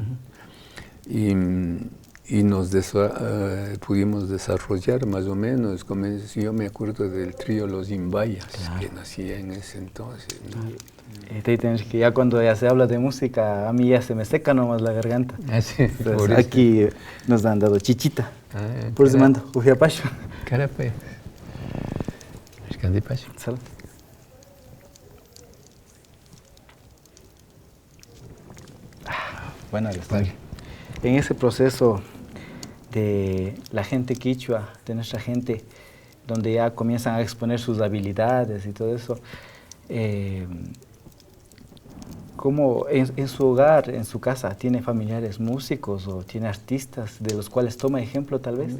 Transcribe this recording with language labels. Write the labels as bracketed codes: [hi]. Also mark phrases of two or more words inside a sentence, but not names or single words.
[es] Y nos pudimos desarrollar más o menos. Yo me acuerdo del trío Los Imbayas, que nacía en ese entonces, ¿no? Que ya cuando ya se habla de música, a mí ya se me seca nomás la garganta. Sí, Entonces, aquí nos han dado chichita. Por eso mando, Ujiapacho. Carape. Escandipacho. Salud. Buena la historia. En ese proceso de la gente quichua, de nuestra gente, donde ya comienzan a exponer sus habilidades y todo eso, ¿cómo en su hogar, en su casa, tiene familiares músicos o tiene artistas de los cuales toma ejemplo tal vez?